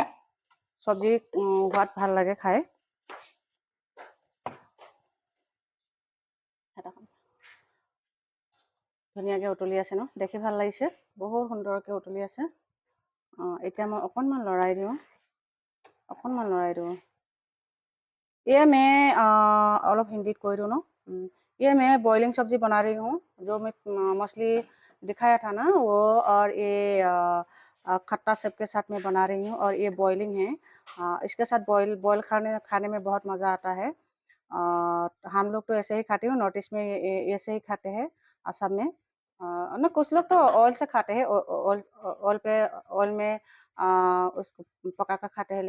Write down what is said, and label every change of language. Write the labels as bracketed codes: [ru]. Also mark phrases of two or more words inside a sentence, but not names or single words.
[as] চব্জি সোৱাদ ভাল লাগে খাই। ধুনীয়াকৈ উতলি আছে ন, দেখি ভাল লাগিছে, বহুত সুন্দৰকৈ উতলি আছে। এতিয়া मैं অকণমান লৰাই দিওঁ। [hi] ये मैं [as] অলপ হিন্দীত কৈ [hi] दूँ ना। ये मैं बॉइलिंग सब्जी बना रही हूँ, जो मैं मछली दिखाया था ना वो, और ये खट्टा सेब के साथ मैं बना रही हूँ। और ये बॉइलिंग है, इसके साथ बॉयल खाने में बहुत मज़ा आता है। हम लोग तो ऐसे ही खाते हैं, नॉर्थ ईस्ट में ऐसे ही खाते हैं, असम में ना कुछ लोग तो ऑयल से खाते हैं, ऑयल में उसको पका कर खाते हैं।